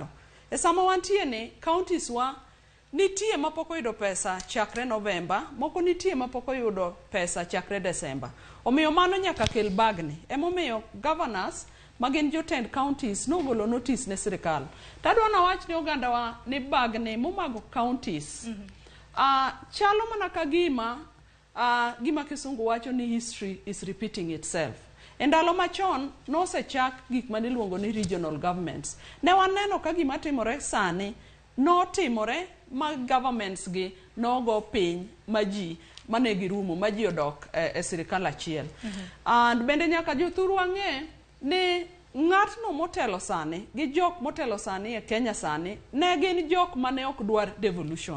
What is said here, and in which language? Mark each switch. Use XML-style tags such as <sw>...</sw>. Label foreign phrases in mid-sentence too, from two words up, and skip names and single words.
<luo>E sama wantie ni counties wa nitie mapoko yudo pesa chakre November, moko nitie mapoko yudo pesa chakre December. Omiyo mano nyaka kel bagni. Emomiyo governors magin jotend counties nogolo notice ne sirikal. Tadwa na wach ni oganda wa ni bagni momago counties. Chalo mana ka gima kisungu wacho ni</luo> <en>history is repeating itself.</en> <luo>Endalo machon nosechak gik maniluongo ni</luo> <en>regional governments.</en> <luo>Ne waneno ka gima timore sani notimore ma governments gi nogo piny maji mane girumo maji odok e sirikal achiel. And bende nyaka jothuru wang'e ni ng'atno motelo sani gi jok motelo sani e Kenya sani ne gin jok mane ok dwar devolution.</luo>